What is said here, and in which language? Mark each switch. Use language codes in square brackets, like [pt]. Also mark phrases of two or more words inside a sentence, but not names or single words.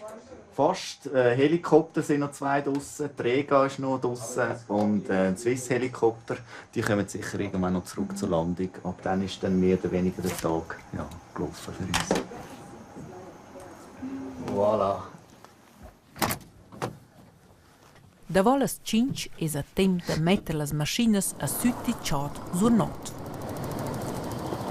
[de] Fast. Helikopter sind noch 2 draussen, die Rega ist noch draussen und die Swiss-Helikopter, die kommen sicher irgendwann noch zurück zur Landung. Ab dann ist dann mehr oder weniger der Tag gelaufen für uns. Voilà. [rm] Da volas 5 es a temp de metter las maschines a sütti tschad sur not.